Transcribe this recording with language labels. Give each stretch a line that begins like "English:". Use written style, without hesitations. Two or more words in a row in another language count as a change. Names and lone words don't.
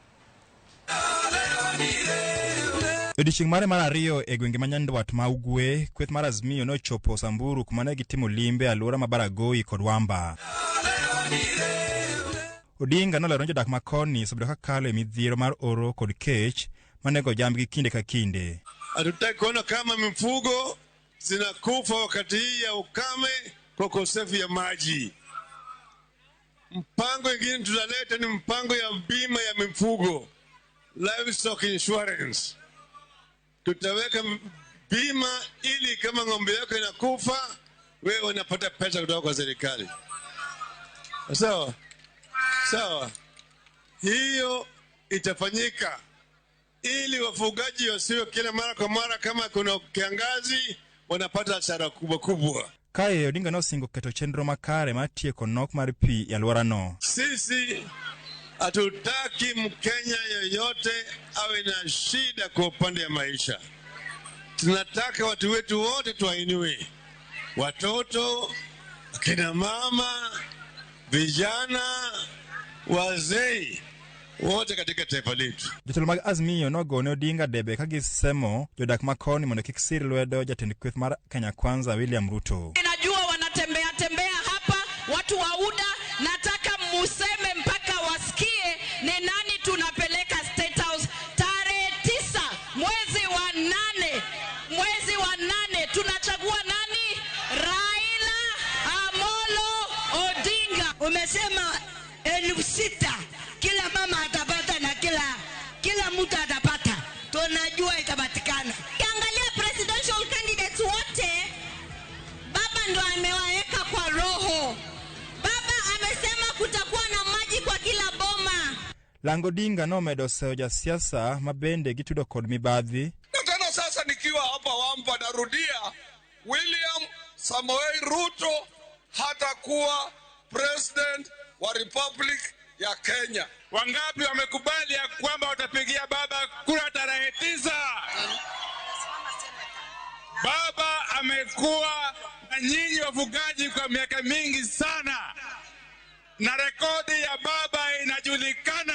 Luo (Kenya and Tanzania): Odiochieng' mare mar ariyo e gwenge ma Nyanduat ma Ugwe, kweth mar Azimio nochopo Samburu kuma ne gitimo limbe alwora ma Baragoi kod Wamba. Odinga nolero jodak ma koni osebedo ka kalo e midhiero mar oro kod kech manego jambgi kinde ka kinde.
Swahili: Hatutaki kuona kama mifugo zinakufa wakati hii ya ukame kwa ukosefu ya maji. Mpango ingine tutaleta ni mpango ya bima ya mifugo,
English: livestock insurance.
Swahili: Tutaweka bima ili kama ng'ombe yako inakufa, wewe unapata pesa kutoka kwa serikali. Sawa? Sawa. Hiyo itafanyika ili wafugaji wasiwe kila mara kwa mara kama kuna kiangazi wanapata hasara kubwa kubwa.
Luo (Kenya and Tanzania): Kae Odinga nosingo keto chenro makare matieko nok mar pi ya alwora no.
Swahili: Sisi hatutaki Mkenya yoyote awe na shida kwa upande ya maisha. Tunataka watu wetu wote tuwainue. Watoto, kina mama, vijana, wazee, wote katika taifa letu.
Luo (Kenya and Tanzania): Jotelo mag Azimio nogone Odinga debe ka gisemo jodak makoni mondo kik sir lwedo jatend kweth mar Kenya Kwanza William Ruto.
Swahili: Najua wanatembea hapa watu wa UDA, nataka museme mpaka wasikie ni nani tunapeleka State House tarehe 9 mwezi wa 8 tunachagua nani? Raila Amolo Odinga. Umesema 6,000 kila mama atapata na kila mtu atapata. Tunajua itapatikana. Kiangalia
English: presidential candidates
Swahili: wote baba ndo amewaweka kwa roho. Baba amesema kutakuwa na maji kwa kila boma.
Luo (Kenya and Tanzania): Lango Odinga nomedo seyo jasiasa mabende gitudo kod mibadhi.
Swahili: Tena sasa nikiwa hapa Wamba narudia, William Samoei Ruto hatakuwa president wa Republic ya Kenya. Wangapi wamekubali ya kwamba watapigia baba kura tarehe 9? Baba amekuwa na nyinyi wafugaji kwa miaka mingi sana, na rekodi ya baba inajulikana.